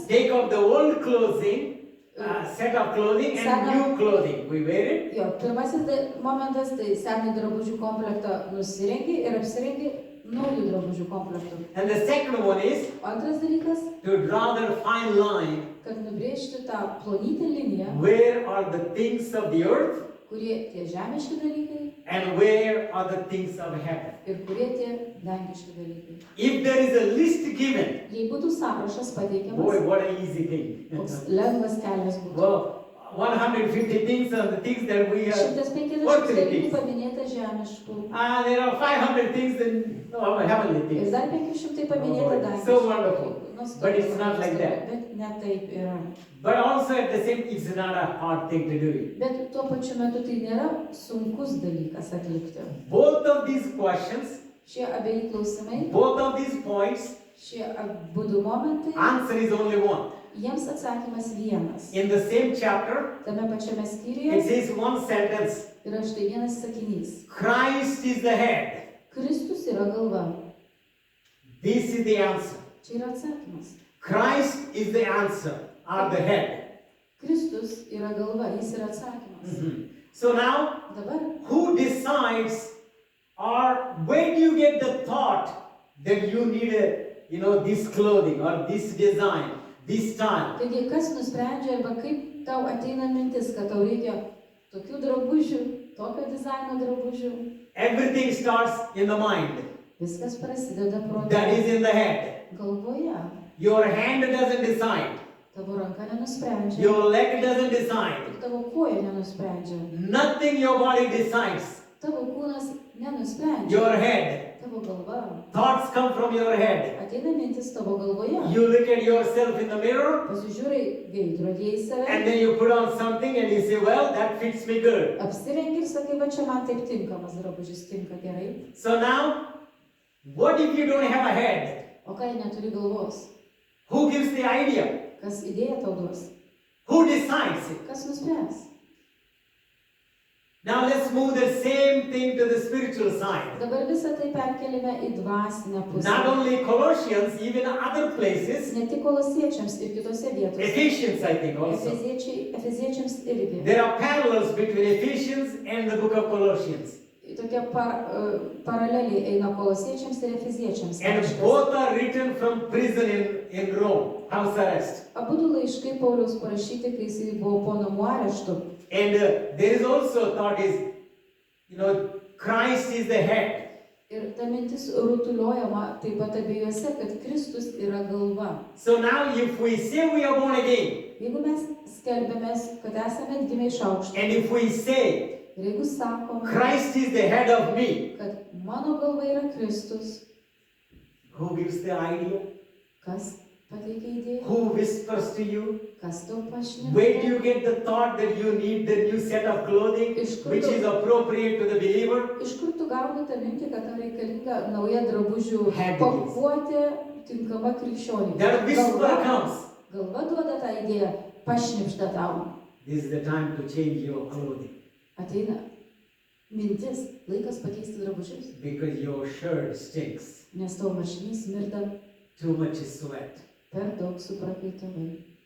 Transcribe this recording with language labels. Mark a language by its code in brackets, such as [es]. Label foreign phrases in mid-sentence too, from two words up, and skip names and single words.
[en] Take off the old clothing, set of clothing and Sana- new clothing. We wear it. [lt] jo, pirmasis momentas, tai senį drabužių komplektą nusirengi ir apsirengi naujų drabužių komplektų. [en] And the second one is [lt] Antras dalykas, [en] to draw the fine line. [lt] kad nubrėžti tą plonytę liniją, [en] Where are the things of the earth [lt] kurie tie žemiški dalykai [en] and where are the things of heaven? [lt] ir kurie tie dangiški dalykai. [en] If there is a list given, [lt] Jei būtų sąrašas [en] boy, [lt] pateikiamas, [en] what an easy thing. [lt] koks lengvas kelias būtų. [en] Well, 150 things are the things that we are. [lt] 150 [en] Earthly [lt] dalykų [en] things. [lt] paminėta žemiškų. [en] There are 500 things in heavenly [lt] Ir [en] things. [lt] dar 500 paminėta [en] Oh, [lt] dangiškų. [en] so wonderful. [lt] Nuostabu, [en] But it's not like that. [lt] Bet ne taip yra. [en] But also at the same, it's not a hard thing to do it. [lt] Bet tuo pačiu metu tai nėra sunkus dalykas atlikti. [en] Both of these questions, [lt] Šie abiejai klausimai, [en] both of these points, [lt] šie abudu momentai, [en] answer is only one. [lt] jiems atsakymas vienas. [en] In the same chapter, [lt] Tame pačiame [en] it [lt] skyriuje [en] says one sentence, [lt] yra štai vienas sakinys. [en] Christ is the head. [lt] Kristus yra galva. [en] This is the answer. [lt] Čia yra atsakymas. [en] Christ is the answer, or the head. [lt] Kristus yra galva, jis yra atsakymas. [en] So now, [lt] Dabar, [en] who decides, or where do you get the thought that you need this clothing or this design, this style? [lt] taigi kas nusprendžia arba kaip tau ateina mintis, kad tau reikia tokių drabužių, tokio dizaino drabužių? [en] Everything starts in the mind. [lt] Viskas prasideda [en] That is [lt] prote. [en] in the head. [lt] Galvoje. [en] Your hand doesn't decide. [lt] Tavo ranka nenusprendžia. [en] Your leg doesn't decide. [lt] Ir tavo koja nenusprendžia. [en] Nothing your body decides. [lt] Tavo kūnas nenusprendžia. [en] Your head. [lt] Tavo galva. [en] Thoughts come from your head. [lt] Ateina mintis tavo galvoje. [en] You look at yourself in the mirror [lt] Pasižiūrai veidrodėje į [en] and [lt] save. [en] then you put on something and you say, well, that fits me good. [lt] Apsirengi ir sakai, va čia man taip tinkamas drabužis, tinka gerai. [en] So now, what if you don't have a head? [lt] O ką jei neturi galvos? [en] Who gives the idea? [lt] Kas idėją tau duos? [en] Who decides it? [lt] Kas nuspręs? [en] Now let's move the same thing to the spiritual side. [lt] Dabar visą tai perkeliame į dvasinę pusę. [en] Not only Colossians, even other places. [lt] Ne tik kolosiečiams ir kitose vietose. [en] Ephesians, I think, also. [lt] Efeziečiams irgi. [en] There are parallels between Ephesians and the book of Colossians. [lt] Tokie paraleliai eina kolosiečiams ir efeziečiams. [en] And both are written from prison in Rome, house arrest. [lt] Abudu laiškai Pauliaus parašyti, kai jis buvo po namų areštų. [en] And there is also thought is, Christ is the head. [lt] Ir ta mintis rutuliojama taip pat abiejose, kad Kristus yra galva. [en] So now if we say we are born again, [lt] Jeigu mes skelbėmės, kad esame atgimę iš aukšto, [en] and if we say [lt] ir jeigu sakome, [en] Christ is the head of me, [lt] kad mano galva yra Kristus, [en] who gives the idea? [lt] kas pateikia idėją? [en] Who whispers to you? [lt] Kas tau pašneka? [en] Where do you get the thought that you need the new set of clothing which is appropriate to the believer? [lt] Iš kur tu gauni tą mintį, kad tau reikalinga nauja drabužių [en] Habits. [lt] pakuotė tinkama krikščioniui? [en] That whisper comes. [lt] Galva duoda tą idėją, pašnipžda tau. [en] This is the time to change your clothing [lt] Ateina mintis, laikas pakeisti drabužius, [en] because your shirt stinks. [lt] nes tau marškinys smirda, [en] Too much sweat. [lt] per daug suprakaitavai.